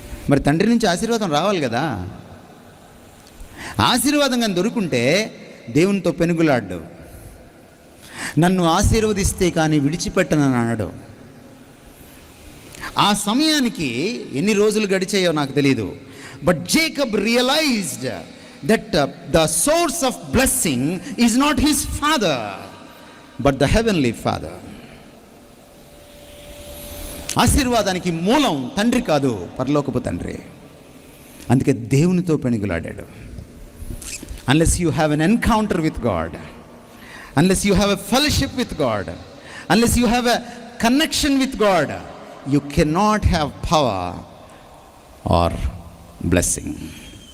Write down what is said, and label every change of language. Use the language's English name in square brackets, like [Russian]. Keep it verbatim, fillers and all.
[Telugu] మరి తండ్రి నుంచి ఆశీర్వాదం రావాలి కదా. ఆశీర్వాదం కానీ దొరుకుంటే దేవునితో పెనుగులాడ్డు. నన్ను ఆశీర్వదిస్తే కానీ విడిచిపెట్టనని అన్నాడు. ఆ సమయానికి ఎన్ని రోజులు గడిచాయో నాకు తెలియదు. [English] But Jacob realized that uh, the source of blessing is not his father, but the heavenly father. [Telugu] ఆశీర్వాదానికి మూలం తండ్రి కాదు, పరలోకపు తండ్రి. అందుకే దేవునితో పెనుగులాడాడు. [English] Unless you have an encounter with God, unless you have a fellowship with God, unless you have a connection with God, you cannot have power or blessing.